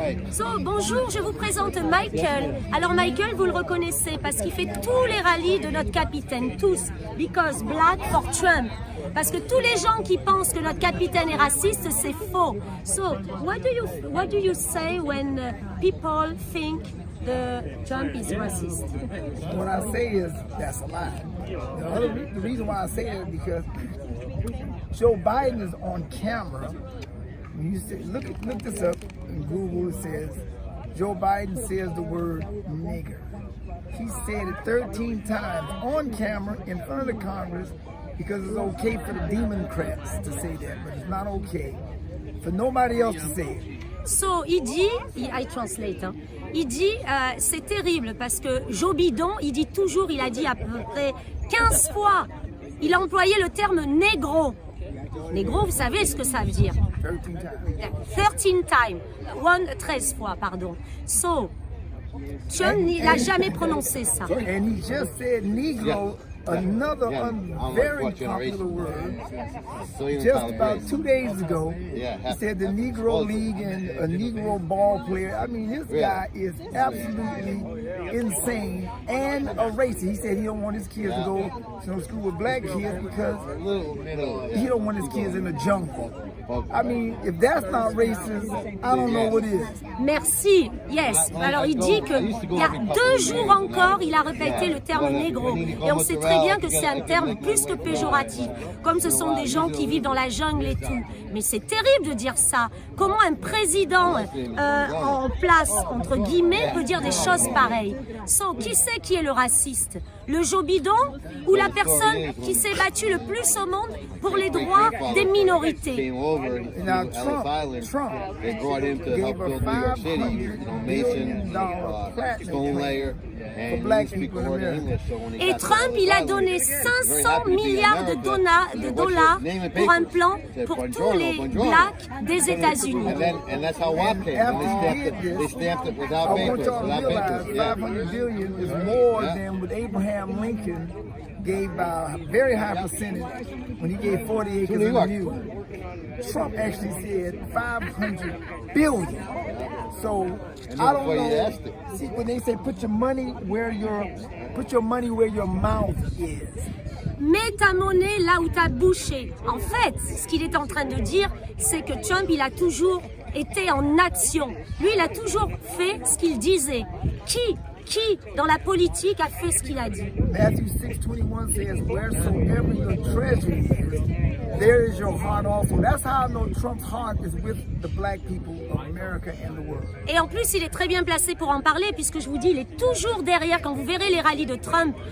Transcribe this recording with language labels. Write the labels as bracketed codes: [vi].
[fr] So, bonjour, je vous présente Michael. Alors Michael, vous le reconnaissez parce qu'il fait tous les rallyes de notre capitaine, tous. [en] Because black for Trump. [fr] Parce que tous les gens qui pensent que notre capitaine est raciste, c'est faux. [en] So, what do you say when people think Trump is racist? What I say is that's a lie. The reason why I say it is because Joe Biden is on camera. When you say, look this up in Google, it says Joe Biden says the word nigger. He said it 13 times on camera in front of the Congress because it's okay for the Democrats to say that, but it's not okay for nobody else to say it. [fr] So, il dit, [en] I translate, [fr] hein, il dit, c'est terrible parce que Joe Biden, il dit toujours, il a dit à peu près 15 fois, il a employé le terme négro. Négro, vous savez ce que ça veut dire? [en] 13 times. [fr] 13 fois, pardon. So, Trump n'a jamais prononcé ça. [en] And he just said Negro, another very popular word. Just about 2 days ago, he said the Negro League and a Negro ball player. I mean, this guy is absolutely insane and a racist. He said he don't want his kids to go to school with black kids because he don't want his kids in the jungle. I mean, if that's not racist, I don't know what is. [fr] Merci, yes. Alors il dit que il y a 2 jours encore, il a répété le terme négro. Et on sait très bien que c'est un terme plus que péjoratif. Comme ce sont des gens qui vivent dans la jungle et tout. Mais c'est terrible de dire ça. Comment un président en place, entre guillemets, peut dire des choses pareilles? So, qui c'est qui est le raciste? Le Joe Biden ou la personne qui s'est battue le plus au monde pour les droits des minorités? [en] Now Trump gave a $500 billion platinum for black people in America. [fr] Et Trump, il a donné 500 milliards de dollars pour un plan pour tous les blacks des États-Unis. [en] And after he did this, I want y'all to realize $500 billion is more than what Abraham Lincoln gave by a very high percentage when he gave 40 acres of mule. Trump actually said 500 billion. So I don't know. See, when they say put your money where your mouth is. [fr] Mets ta monnaie là où ta bouche est. En fait, ce qu'il est en train de dire, c'est que Trump, il a toujours été en action. Lui, il a toujours fait ce qu'il disait. Qui, dans la politique, a fait ce qu'il a dit? [en] Matthew 6:21 says, wheresoever your treasure is, there is your heart also. That's how I know Trump's heart is with the black people of America and the world. [fr] Et en plus, il est très bien placé pour en parler, puisque je vous dis, il est toujours derrière quand vous verrez les rallyes de Trump.